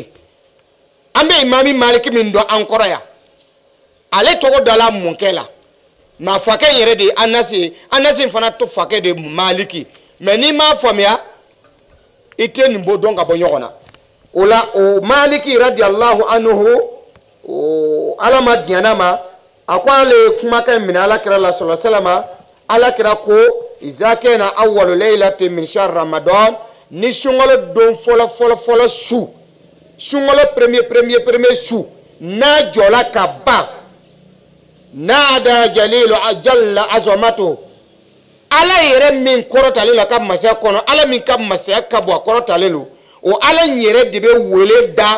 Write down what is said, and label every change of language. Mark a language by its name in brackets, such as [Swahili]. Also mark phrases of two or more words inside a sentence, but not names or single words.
[Bambara] an bɛ imami Maliki min dɔn an kɔrɔ yan ale tɔgɔ dala mɔkɛ la ma fakɛ yɛrɛ de Anasi fana to fakɛ de Maliki mais n'i m'a faamuya i tɛ nin bɔ dɔn ka bɔ ɲɔgɔn na o la o Maliki [Arabic] رضي الله عنه [Bambara] ala ma diɲɛna ma a ko ale ye kumakan minɛ alakira la [Arabic] صلى الله عليه وسلم [Bambara] alakira ko [Arabic] إذا كان أول ليلة من شهر رمضان [Bambara] ni sunkalo don fɔlɔ su sunkalo premier su n'a jɔla ka ban [Arabic] نادى جليل أجل عظمته [Bambara] ala yɛrɛ min kɔrɔtalen la ka masaya kɔnɔ ala min ka masaya ka bɔ a kɔrɔtalen lo o ala yɛrɛ de bɛ wele da